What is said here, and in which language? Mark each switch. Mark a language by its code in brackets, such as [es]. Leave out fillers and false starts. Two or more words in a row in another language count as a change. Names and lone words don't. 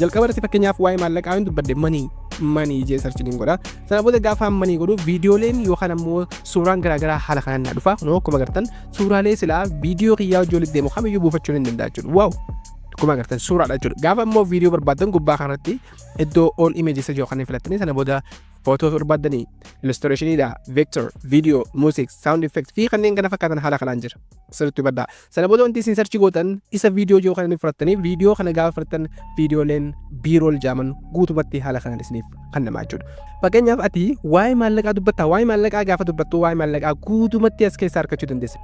[om] Jalqaba irratti fakkeenyaaf waa'ee maallaqaa hin dubbadde money jee searching godhaa. Sana booda gaafa money godhu viidiyooleen yookaan ammoo suuraan garaagaraa haala kanaan na dhufa. Kunoo akkuma agartan suuraalee silaa viidiyoo kiyyaa hojii walitti deemu kamiyyuu buufachuun hin danda'a jechuudha. Waaw! Akkuma agartan suuraadha jechuudha. Gaafa ammoo viidiyoo barbaadan gubbaa kanatti iddoo [en] all images [om] yookaan filattanii sana booda footoo barbaadanii illustrationidha, [en] vector, video, music, sound effects [om] fi kanneen kana fakkaatan haala kanaan jira. Sirriitti baddaa. Sana booda wanti isin search gootan isa viidiyoo yookaan fudhattanii viidiyoo kana gaafa fudhattan viidiyooleen birool jaaman guutumatti haala kanaan isiniif kennamaa jechuudha. Fakkeenyaaf ati waa'ee maallaqaa dubbatta, waa'ee maallaqaa gaafa dubbattu waa'ee maallaqaa guutumatti as keessaa argachuu dandeessa.